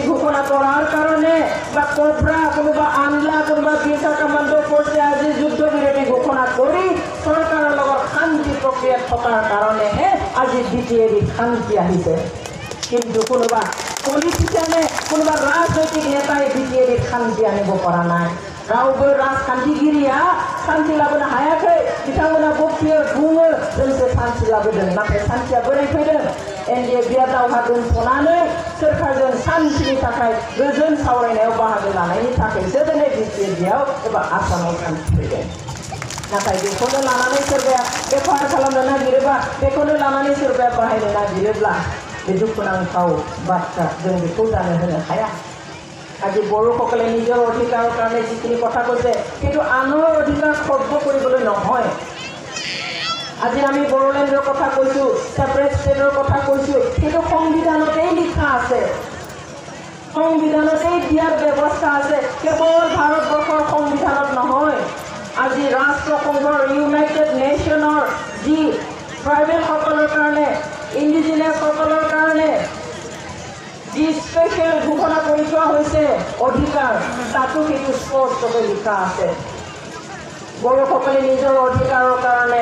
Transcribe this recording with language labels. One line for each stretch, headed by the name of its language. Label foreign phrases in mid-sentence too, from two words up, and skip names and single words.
Assamese: ঘোষণা কৰাৰ কাৰণে বা কোব্ৰা কোনোবা আনলা কোনোবা বিএছআৰ কমাণ্ডো ফ'ৰ্চে আজি যুদ্ধ বিৰতি ঘোষণা কৰি চৰকাৰৰ লগত শান্তি প্ৰক্ৰিয়াত থকাৰ কাৰণেহে আজি বিটিআদিত শান্তি আহিছে কিন্তু কোনোবা পলিটিচিয়ানে কোনোবা ৰাজনৈতিক নেতাই বিটিআদিত শান্তি আনিব পৰা নাই
Bodo: रावबो राजखान्थिगिरिया शान्ति लाबोनो हायाखै बिथांमोना बक्तियो बुङो जोंसो शान्ति लाबोदों नाथाय शान्तिया बोरै फैदों एनडिएफआ दावहा दोनथ'नानै सोरखारजों शान्तिनि थाखाय गोजोन सावरायनायाव बाहागो लानायनि थाखायसो दिनै बिटिआदिआव एबा आसामाव शान्ति फैदों नाथाय बेखौनो लानानै सोरबाया बेफार खालामनो नागिरोबा बेखौनो लानानै सोरबाया बाहायनो नागिरोब्ला बे दुखुनांथाव बाथ्रा जों बेखौ जानो होनो हाया
Assamese: আজি বড়োসকলে নিজৰ অধিকাৰৰ কাৰণে যিখিনি কথা কৈছে কিন্তু আনৰ অধিকাৰ খৰ্ব কৰিবলৈ নহয় আজি আমি বড়োলেণ্ডৰ কথা কৈছোঁ
English: separate state
Assamese: কথা কৈছোঁ কিন্তু সংবিধানতেই লিখা আছে সংবিধানতেই দিয়াৰ ব্যৱস্থা আছে কেৱল ভাৰতবৰ্ষৰ সংবিধানত নহয় আজি ৰাষ্ট্ৰসংঘৰ ইউনাইটেড নেশ্যনৰ যি ট্ৰাইবেলসকলৰ কাৰণে ইণ্ডিজিনাছসকলৰ কাৰণে যি স্পেচিয়েল ঘোষণা কৰি থোৱা হৈছে অধিকাৰ তাতো সেইটো স্পষ্টকৈ লিখা আছে বড়োসকলে নিজৰ অধিকাৰৰ কাৰণে